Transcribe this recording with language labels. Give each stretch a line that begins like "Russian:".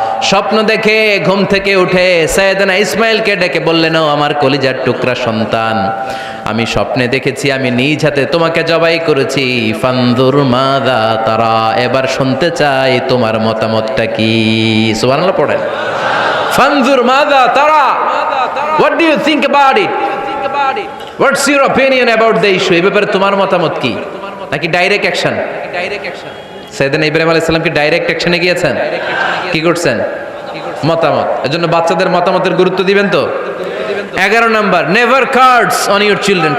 Bangla: স্বপ্ন দেখে ঘুম থেকে উঠে সৈয়দনা ইসমাঈলকে ডেকে বললেন, ও আমার কলিজার টুকরা সন্তান, আমি স্বপ্নে দেখেছি আমি নিজ হাতে তোমাকে জবাই করেছি।
Arabic: ফানজুর মাযা তারা,
Bangla: এবার শুনতে চাই তোমার মতামতটা কি। সুবহানাল্লাহ পড়েন।
Arabic: ফানজুর মাযা তারা,
English: what do you think about it? What's your opinion about the issue?
Bangla: এই ব্যাপারে তোমার মতামত কি? নাকি ডাইরেক্ট অ্যাকশন? সাইয়েদনা ইব্রাহিম আলাইহিস সালাম কি ডাইরেক্ট অ্যাকশনে গিয়েছেন? কি করছেন? মতামত। এজন্য বাচ্চাদের মতামতের গুরুত্ব দিবেন তো। 11 number,
English: Never cards on your children.